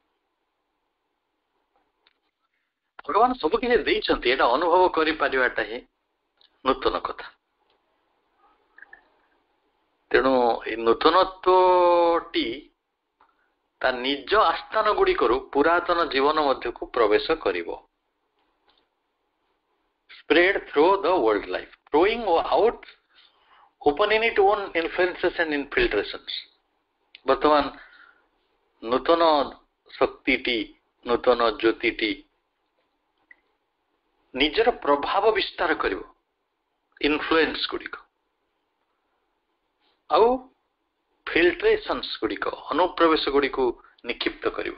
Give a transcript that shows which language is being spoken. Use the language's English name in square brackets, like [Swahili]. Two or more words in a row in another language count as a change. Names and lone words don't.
[Odia] ଭଗବାନ ସବୁ କିଛି ଦେଇଛନ୍ତି, ଏଇଟା ଅନୁଭବ କରିପାରିବାଟା ହିଁ ନୂତନ କଥା। ତେଣୁ ଏ ନୂତନତ୍ୱଟି ତା ନିଜ ଆସ୍ଥାନ ଗୁଡ଼ିକରୁ ପୁରାତନ ଜୀବନ ମଧ୍ୟକୁ ପ୍ରବେଶ କରିବ। [English] Spread through the world life, throwing out opening its own influences and infiltrations. [Odia] ବର୍ତ୍ତମାନ ନୂତନ ଶକ୍ତିଟି, ନୂତନ ଜ୍ୟୋତିଟି ନିଜର ପ୍ରଭାବ ବିସ୍ତାର କରିବ, ଇନଫ୍ଲୁଏନ୍ସ ଗୁଡ଼ିକ ଆଉ ଫିଲ୍ଟ୍ରେସନ୍ସ ଗୁଡ଼ିକ, ଅନୁପ୍ରବେଶ ଗୁଡ଼ିକୁ ନିକ୍ଷିପ୍ତ କରିବ।